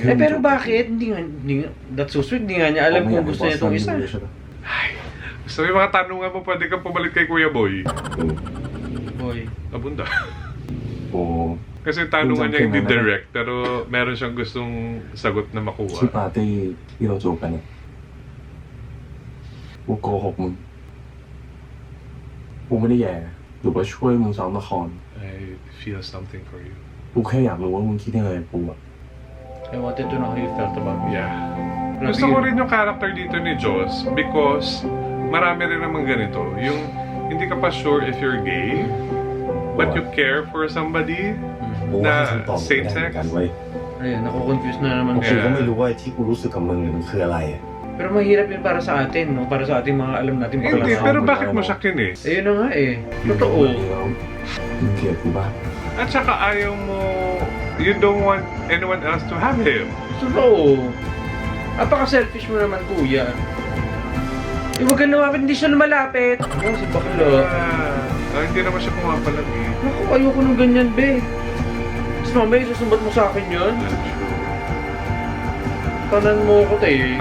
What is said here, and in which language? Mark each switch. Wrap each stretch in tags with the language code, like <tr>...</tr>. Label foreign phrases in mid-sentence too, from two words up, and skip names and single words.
<tl>Eh, pero bakit? Hindi nga,</tl> <en>that's so sweet.</en> <tl>Hindi nga niya alam kung gusto niya itong isa. Ay, gusto mo yung mga tanungan mo, pwede kang pumalit kay Kuya Boy. Boy. Abunda. โอ้ Kasi yung tanungan niya hindi direct, pero meron siyang gustong sagot na</tl> <th>ที่</th> <tl>makuha.</tl> <th>ปาร์ตี้ที่เราจูบกันเนี่ยกูโกหกมึงกูไม่ได้แย่หรือว่าช่วยมึงซ้อมละคร</th> <en>I feel something for you.</en> <th>กูแค่อยากรู้ว่ามึงคิดยังไงกับกูอะ</th> <en>I wanted to know how you felt about me. Yeah.</en> <tl>Gusto ko rin yung character dito ni Joss because marami rin naman ganito. Yung hindi ka pa</tl> <en>sure if you're gay, but you care for somebody</en> <th>กูว่าให้</th> <tl>na</tl> <th>คำตอบไม่</th> <en>same</en> <th>ได้เหมื</th> <en>sex.</en> <th>อนกันเว้ย</th> <tl>Ayun, ako-confuse na naman.</tl> <th>กูก็ไม่รู้ว่าที่กูรู้สึกกับมึงเนี่ยมันคืออะไรอะ</th> <tl>Pero mahirap yun para sa atin, no? Para sa ating mga alam natin Hindi, pakalasama. pero bakit mo siya kinis? Ayun na nga eh. Totoo.</tl> <th>มึงเกลียดกูบ้าง</th> <tl>At saka ayaw mo,</tl> <en>you don't want anyone else to have him.</en> <tl>Totoo. Napaka-selfish mo naman, kuya. Eh, huwag ka lumapit, hindi siya lumalapit. Oh, si bakla. Hindi naman siya pumapalag eh. Naku, ayoko nung ganyan, be. Tapos mamaya, susumbat mo sa akin yun. Tanan mo ako, te.</tl>